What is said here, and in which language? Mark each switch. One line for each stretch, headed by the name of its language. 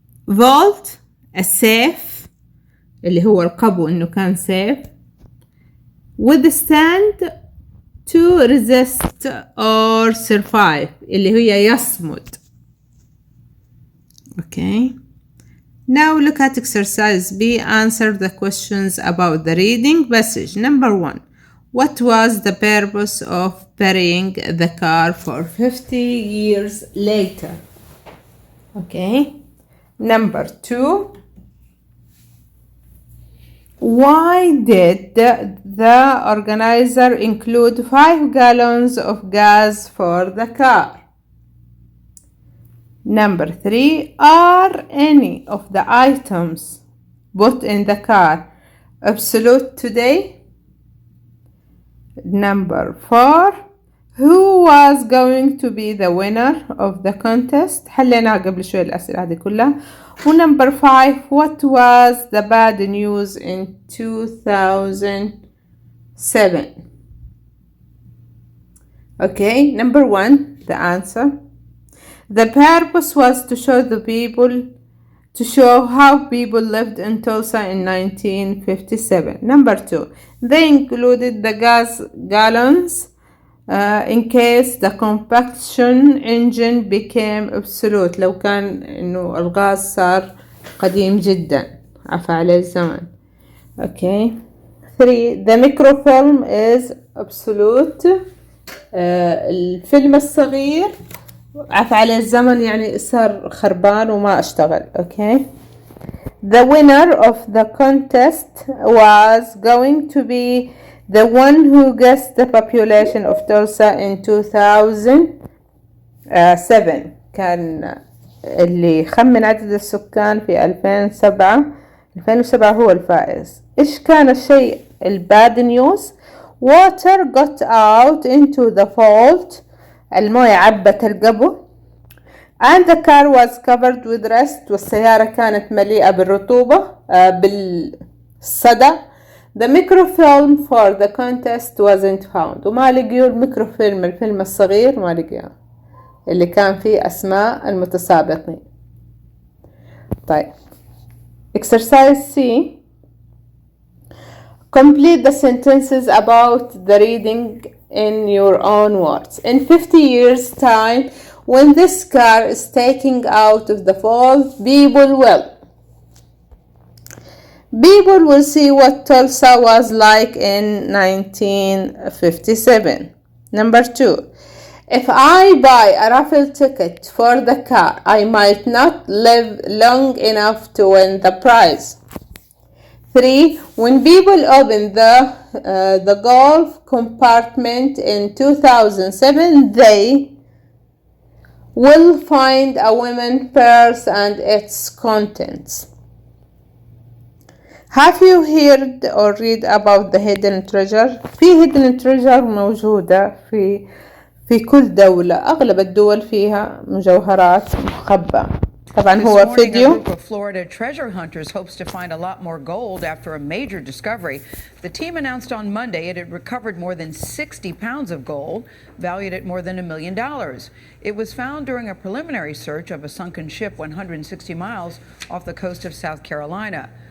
Arabic: vault السيف اللي هو القبو انه كان سيف. withstand
English: to resist or survive
Arabic: اللي هي يصمد. okay,
English: Now look at exercise B. Answer the questions about the reading passage. Number 1. What was the purpose of burying the car for 50 years later? Okay. Number 2. Why did the organizer include 5 gallons of gas for the car? Number 3. Are any of the items put in the car obsolete today? Number 4. Who was going to be the winner of the contest?
Arabic: حلينا قبل شوي الأسئلة هذه كلها.
English: Number 5. What was the bad news in 2007? Okay, number 1, the answer. The purpose was to show how people lived in Tulsa in 1957. Number 2, they included the gas gallons in case the combustion engine became obsolete.
Arabic: لو كان إنه الغاز صار قديم جدا عفى عليه الزمن.
English: Okay. 3. The microfilm is obsolete.
Arabic: الفيلم الصغير عفى عليه الزمن يعني صار خربان وما اشتغل.
English: Okay. The winner of the contest was going to be the one who guessed the population of Tulsa in 2007.
Arabic: كان اللي خمن عدد السكان في 2007 هو الفائز. إيش كان الشيء الباد نيوز؟
English: Water got out into the fault.
Arabic: الموية عبت القبو.
English: And the car was covered with rust.
Arabic: والسيارة كانت مليئة بالرطوبة بالصدى.
English: The microfilm for the contest wasn't found.
Arabic: وما لقيوا الميكروفيلم الفيلم الصغير ما لقيوه اللي كان فيه أسماء المتسابقين.
English: طيب. Exercise C. Complete the sentences about the reading in your own words. In 50 years' time, when this car is taken out of the fold, people will see what Tulsa was like in 1957. Number 2. If I buy a raffle ticket for the car, I might not live long enough to win the prize. 3. When people open the golf compartment in 2007, they will find a woman's purse and its contents. Have you heard or read about the hidden treasure?
Arabic: في hidden treasure موجودة في كل دولة. أغلب الدول فيها مجوهرات مخبأة. طبعا هو فيديو.
English: A group of Florida treasure hunters hopes to find a lot more gold after a major discovery. The team announced on Monday it had recovered more than 60 pounds of gold, valued at more than $1 million. It was found during a preliminary search of a sunken ship 160 miles off the coast of South Carolina.